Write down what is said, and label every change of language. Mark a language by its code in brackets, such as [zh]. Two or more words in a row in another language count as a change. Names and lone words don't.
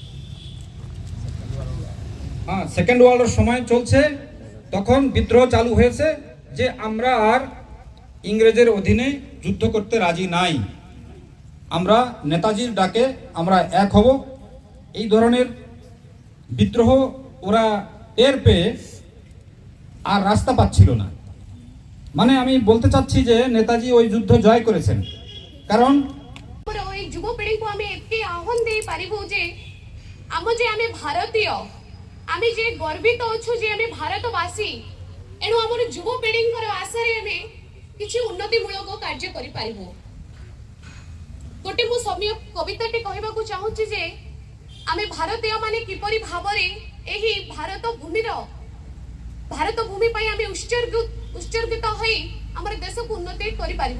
[bn] হ্যাঁ, [en] second world-er [bn] সময় চলছে, তখন বিদ্রোহ চালু হয়েছে যে আমরা আর ইংরেজের অধীনে যুদ্ধ করতে রাজি নাই, আমরা নেতাজির ডাকে আমরা এক হব। এই ধরনের বিদ্রোহ ওরা টের পেয়ে আর রাস্তা পাচ্ছিল না। মানে আমি বলতে চাচ্ছি যে নেতাজি ওই যুদ্ধ জয় করেছেন। কারণ [or] ওই যুবপিঢ়ীକୁ ଆମେ ଏତେ ଆହ୍ୱାନ ଦେଇପାରିବୁ ଯେ ଆମେ ଭାରତୀୟ, ଆମେ ଯେ ଗର୍ବିତ ଅଛୁ ଯେ ଆମେ ଭାରତବାସୀ। ଏଣୁ ଆମର ଯୁବପିଢ଼ୀଙ୍କର ଆଶାରେ ଆମେ କିଛି ଉନ୍ନତିମୂଳକ କାର୍ଯ୍ୟ କରିପାରିବୁ। ଗୋଟେ ମୁଁ ସମୟ କବିତାଟେ କହିବାକୁ ଚାହୁଁଛି ଯେ ଆମେ ଭାରତୀୟ ମାନେ କିପରି ଭାବରେ ଏହି ଭାରତ ଭୂମି ପାଇଁ ଆମେ ଉତ୍ସର୍ଗିତ ହୋଇ ଆମର ଦେଶକୁ ଉନ୍ନତି କରିପାରିବୁ।